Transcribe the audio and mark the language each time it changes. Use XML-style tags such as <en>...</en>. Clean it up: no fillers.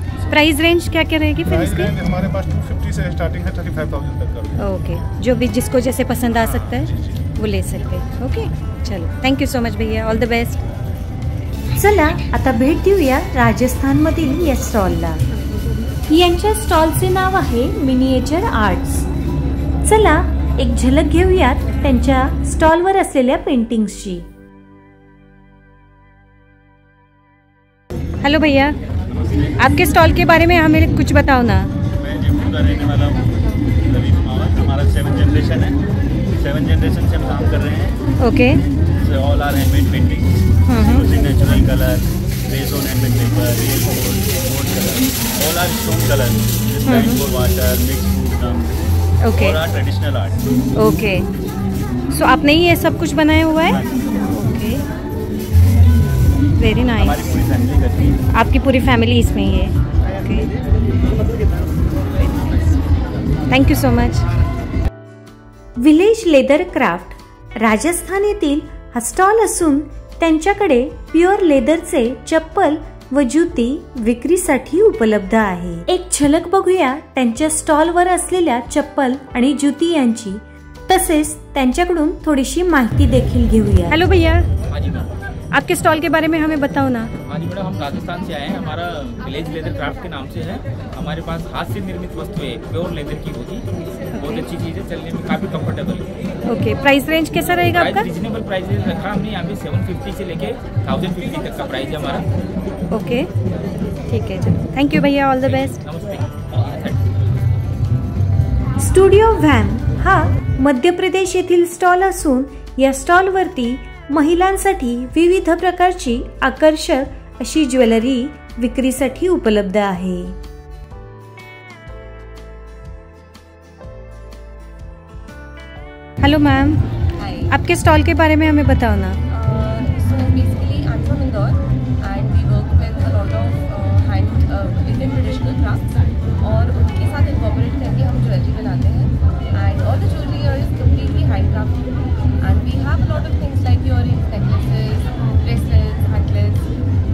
<hi>Price range क्या क्या रहेगी फिर इसकी? हमारे पास 250 से स्टार्टिंग है, 35,000 तक का। ओके, जो भी जिसको जैसे पसंद आ सकता है वो ले सकते हैं।</hi> <en>Okay, चलो thank you so much भैया, all the best.</en> <mr>चला आता भेट देऊया राजस्थान मधील या स्टॉलला। यांच्या स्टॉलचे नाव आहे मिनिएचर आर्ट्स। चला एक झलक घेऊयात त्यांच्या स्टॉलवर असलेल्या पेंटिंग्सची।</mr> <hi>हेलो भैया, आपके स्टॉल के बारे में हमें कुछ बताओ ना। मैं जयपुर का रहने वाला हूँ, रवि कुमार। हमारा 7 जनरेशन है, 7 जनरेशन से हम काम कर रहे हैं।</hi> <en>Okay, all are handmade painting using natural colour, based on handmade paper, real gold colour, all are stone colour, rainbow water, mix food, okay, all are traditional art.</en> <hi>Okay, सो आपने ही ये सब कुछ बनाया हुआ है?</hi> <en>Okay, very nice.</en> <hi>हमारी पूरी family करती है। आपकी पूरी फैमिली इसमें ही है?</hi> <en>Okay, thank you so much.</en> <mr>Village leather craft Rajasthan येथील हा स्टॉल असून त्यांच्याकडे प्युअर लेदरचे चप्पल व जुती विक्रीसाठी उपलब्ध आहे। एक झलक बघूया त्यांच्या स्टॉलवर असलेल्या चप्पल आणि जुती यांची, तसेच त्यांच्याकडून थोडीशी माहिती देखील घेऊया।</mr> <hi>हेलो भैया, आपके स्टॉल के बारे में हमें बताओ ना। हाँ जी मैडम, हम राजस्थान से आए हैं। हमारा विलेज लेदर क्राफ्ट के नाम से है। हमारे पास हाथ से निर्मित वस्तुएं प्योर लेदर की होगी। बहुत अच्छी चीज़ है, चलने में काफ़ी कंफर्टेबल है। ओके, प्राइस रेंज कैसा रहेगा आपका? रीजनेबल प्राइस रखा हमने यहाँ पे 750 से लेके 1050 तक का प्राइस है हमारा।</hi> <en>okay,</en> <hi>ठीक है, चलो</hi> <en>Thank you भैया, all the best.</en> <hi>नमस्ते।</hi> <mr>Studio व्हॅम हा मध्य प्रदेश येथील स्टॉल असून या स्टॉलवरती महिलांसाठी विविध प्रकारची आकर्षक अशी ज्वेलरी विक्रीसाठी उपलब्ध आहे।</mr> <hi>हेलो मैम, आपके स्टॉल के बारे में हमें बताओ ना।</hi> <en>So basically I'm from Indore and we work with a lot of hand Indian traditional crafts</en> <hi>और उनके साथ incorporate करके हम ज्वेलरी बनाते हैं</hi> <en>and all the jewelry here is completely handcrafted and we have a lot of things like earrings, necklaces, bracelets, anklets.</en>